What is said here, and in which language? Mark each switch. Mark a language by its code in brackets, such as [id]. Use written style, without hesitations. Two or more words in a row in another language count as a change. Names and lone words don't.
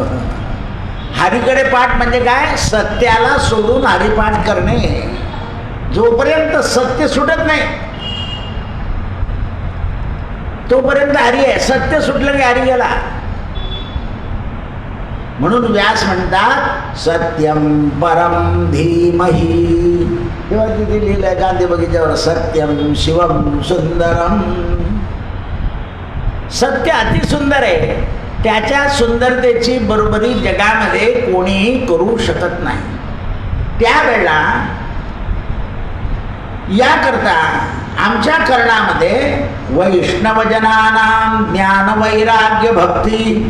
[mr] हरीकडे पाठ म्हणजे काय? सत्याला सोडून हरिपाठ करणे. जोपर्यंत सत्य सुटत नाही तोपर्यंत हरी आहे. सत्य सुटलं की हरी गेला. म्हणून व्यास म्हणतात [sa] सत्यम परम धीमहि. [mr] तेव्हा तिथे लिहिलंय गांधी बगीच्यावर [sa] सत्यम शिवम सुंदरम. [mr] सत्य अतिसुंदर आहे. त्याच्या सुंदरतेची बरोबरी जगामध्ये कोणीही करू शकत नाही. त्यावेळेला याकरता आमच्या कर्णामध्ये वैष्णवजनानां ज्ञान वैराग्य भक्ती.